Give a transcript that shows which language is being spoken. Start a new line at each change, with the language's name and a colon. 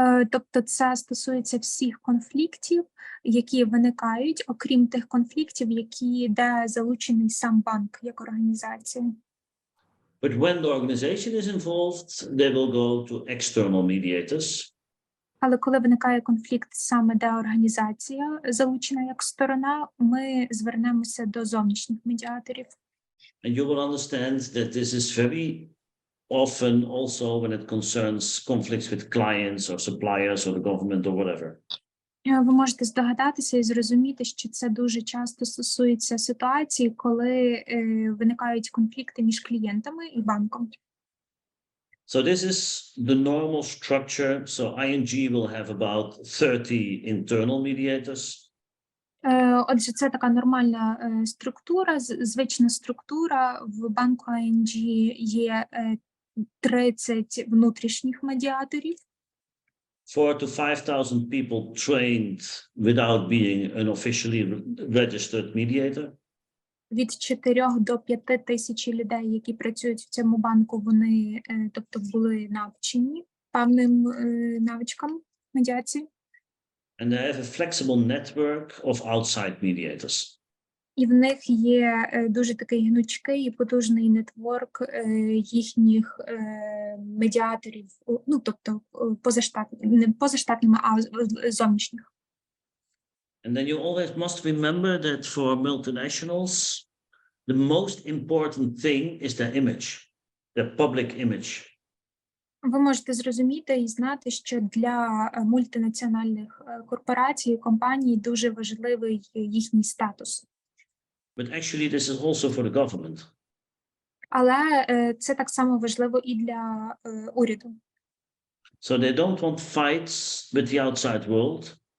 Ukrainian: Тобто це стосується всіх конфліктів, які виникають, окрім тих конфліктів, де залучений сам банк як організація.
English: But when the organization is involved, they will go to external mediators.
Ukrainian: Але коли виникає конфлікт саме де організація залучена як сторона, ми звернемося до зовнішніх медіаторів.
English: And you will understand that this is very often also when it concerns conflicts with clients or suppliers or the government or whatever.
Ukrainian: Ви можете здогадатися і зрозуміти, що це дуже часто стосується ситуації, коли виникають конфлікти між клієнтами і банком.
English: So this is the normal structure. So ING will have about 30 internal mediators.
Ukrainian: Отже, це така нормальна структура, звична структура. В банку ING є 30 внутрішніх медіаторів.
English: 4,000 to 5,000 people trained without being an officially registered mediator.
Ukrainian: Від 4 до 5 тисяч людей, які працюють в цьому банку, вони, тобто, були навчені певним навичкам медіації.
English: And they have a flexible network of outside mediators.
Ukrainian: І в них є дуже такий гнучкий і потужний нетворк їхніх медіаторів, ну, тобто не позаштатними, а зовнішніх.
English: And then you always must remember that for multinationals, the most important thing is their image, their public image.
Ukrainian: Ви можете зрозуміти і знати, що для мультинаціональних корпорацій, компаній дуже важливий їхній статус.
English: But actually this is also for the government.
Ukrainian: Але це так само важливо і для уряду.
English: So they don't want fights with the outside world.